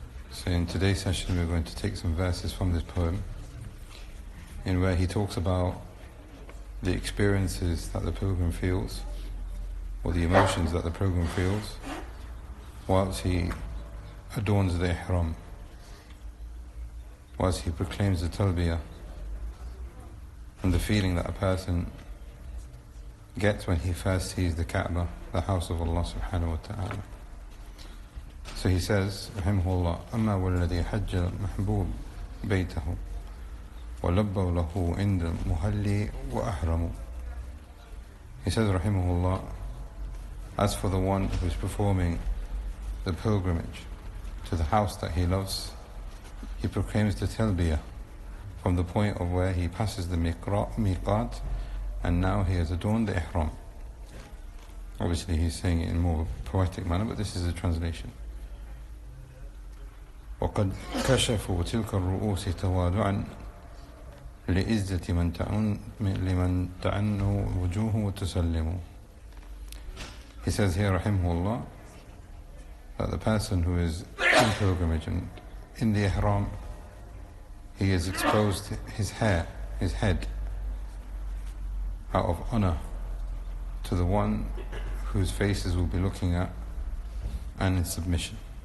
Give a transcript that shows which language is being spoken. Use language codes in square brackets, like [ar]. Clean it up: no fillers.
[en] So in today's session we're going to take some verses from this poem in where he talks about the experiences that the pilgrim feels, or the emotions that the pilgrim feels whilst he adorns the ihram, whilst he proclaims the talbiyah, and the feeling that a person gets when he first sees the Kab'ah, the house of Allah subhanahu wa ta'ala. So he says, rahimahullah, [ar] أما والذي حج المحبوب بيته ولبوا له عند مهلي وأحرموا. [en] He says, rahimahullah, as for the one who is performing the pilgrimage to the house that he loves, he proclaims the talbiyah from the point of where he passes the miqat, and now he has adorned the ihram. Obviously he's saying it in more poetic manner, but this is a translation. [ar] وقد كشفوا تلك الرؤوس توادعا لإزة لمن تعنوا وجوه وتسلموا. [en] He says here, rahimahullah, that the person who is in pilgrimage and in the ihram, he has exposed his hair, his head, out of honor to the one whose faces we'll be looking at, and in submission.